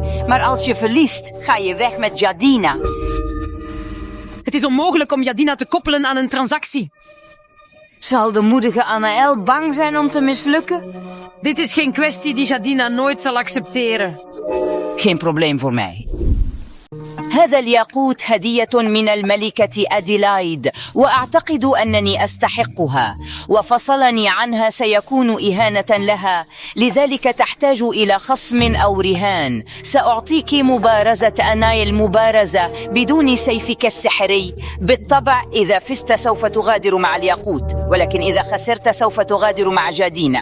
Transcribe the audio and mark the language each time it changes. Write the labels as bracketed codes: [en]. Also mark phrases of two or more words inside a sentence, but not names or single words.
[nl] Maar als je verliest ga je weg met Jadina. Het is onmogelijk om Jadina te koppelen aan een transactie. Zal de moedige Anaël bang zijn om te mislukken? Dit is geen kwestie die Jadina nooit zal accepteren. Geen probleem voor mij. [ar] هذا الياقوت هدية من الملكة أديلايد وأعتقد أنني أستحقها وفصلني عنها سيكون إهانة لها لذلك تحتاج إلى خصم أو رهان سأعطيك مبارزة أناي المبارزة بدون سيفك السحري بالطبع إذا فزت سوف تغادر مع الياقوت ولكن إذا خسرت سوف تغادر مع جادينا